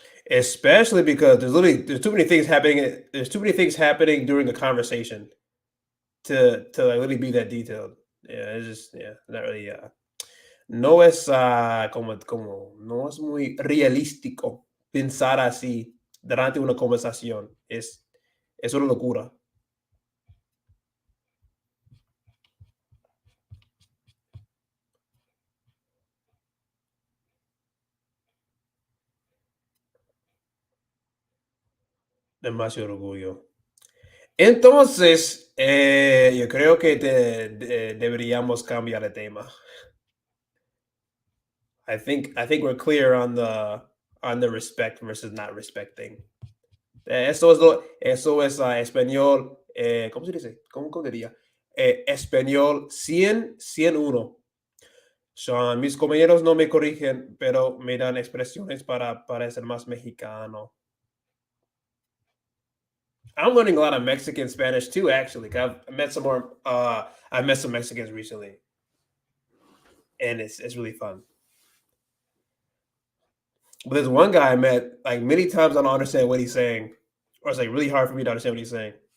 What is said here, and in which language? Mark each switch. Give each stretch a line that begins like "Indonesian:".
English: Especially because there's too many things happening. There's too many things happening during a conversation to like really be that detailed. Yeah, it's just not really.
Spanish: No es como no es muy realístico pensar así durante una conversación. Es una locura. Demasiado orgullo. Entonces, yo creo que deberíamos cambiar de tema.
English: I think we're clear on the respect versus not respecting.
Spanish: Eso es español, ¿cómo se dice? ¿Cómo diría? Español 100, 101. Sean, mis compañeros no me corrigen, pero me dan expresiones para parecer más mexicano.
English: I'm learning a lot of Mexican Spanish too, actually. 'Cause I've met some more. I met some Mexicans recently, and it's really fun. But there's one guy I met like many times. I don't understand what he's saying, or it's like really hard for me to understand what he's saying.